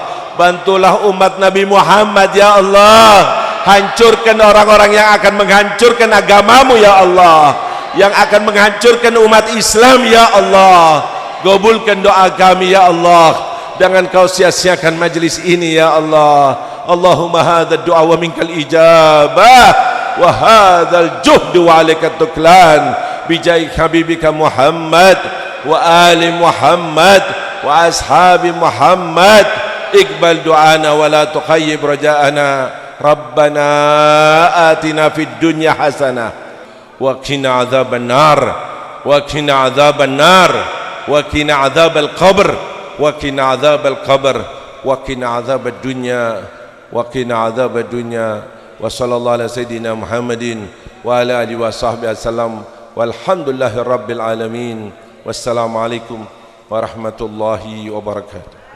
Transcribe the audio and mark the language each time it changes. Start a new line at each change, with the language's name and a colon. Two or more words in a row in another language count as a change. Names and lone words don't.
Indonesian: Bantulah umat Nabi Muhammad
Arabic: يا الله.
Indonesian: Hancurkan orang-orang yang akan menghancurkan agamamu
Arabic: يا الله,
Indonesian: yang akan menghancurkan umat Islam
Arabic: يا الله.
Indonesian: Kabulkan doa kami
Arabic: يا الله,
Indonesian: jangan kau sia-siakan majlis ini
Arabic: يا الله. اللهم هذا الدعاء ومنك الإجابة وهذا الجهد وعليك التكلان بجاه حبيبك محمد وآل محمد وأصحاب محمد. اقبل دعاءنا ولا تخيب رجاءنا. ربنا آتنا في الدنيا حسنة وقنا عذاب النار وقنا عذاب النار وقنا عذاب القبر وقنا عذاب القبر وقنا عذاب الدنيا وقنا عذاب الدنيا. وصلى الله على سيدنا محمد وعلى آله وصحبه وسلم والحمد لله رب العالمين. والسلام عليكم ورحمة الله وبركاته.